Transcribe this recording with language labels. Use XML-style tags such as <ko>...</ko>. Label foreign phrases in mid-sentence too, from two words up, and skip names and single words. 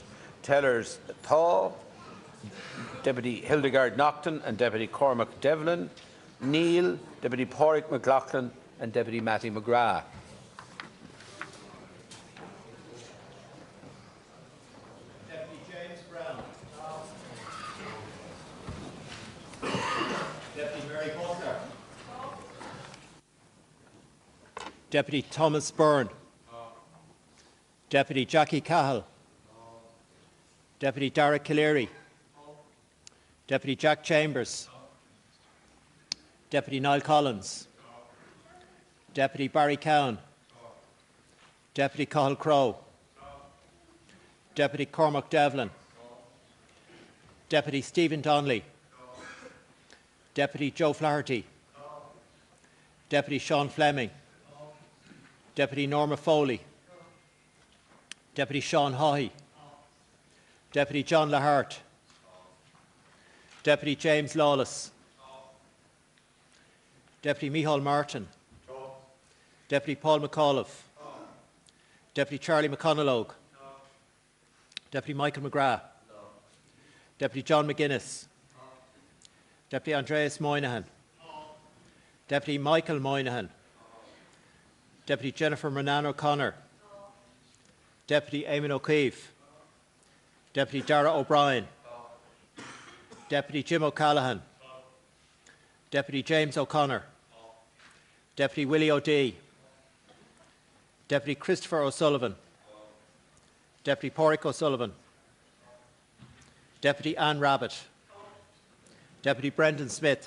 <en>Tellers Thaw, Deputy Hildegard Naughton and Deputy Cormac Devlin, Neil, Deputy Pádraig McLaughlin and Deputy Matty McGrath. Deputy James Brown. Deputy Mary Butler. Deputy Thomas Byrne. Deputy Jackie Cahill. Deputy Dara Calleary. Deputy Jack Chambers. Deputy Niall Collins. Deputy Barry Cowan. Deputy Cathal Crowe. Deputy Cormac Devlin. Deputy Stephen Donnelly. Deputy Joe Flaherty. Deputy Sean Fleming. Deputy Norma Foley. Deputy Sean Haughey. Deputy John Lahart. Deputy James Lawless. Deputy Micheál Martin. Deputy Paul McAuliffe. Deputy Charlie McConalogue. Deputy Michael McGrath. Deputy John McGuinness. Deputy Andreas Moynihan. Deputy Michael Moynihan. Deputy Jennifer Monan O'Connor. Deputy Eamon O'Keefe. Deputy Dara O'Brien. Deputy Jim O'Callaghan. Deputy James O'Connor. Deputy Willie O'Dea. Deputy Christopher O'Sullivan. Deputy Pádraig O'Sullivan. Deputy Anne Rabbitt. Deputy Brendan Smith.</en>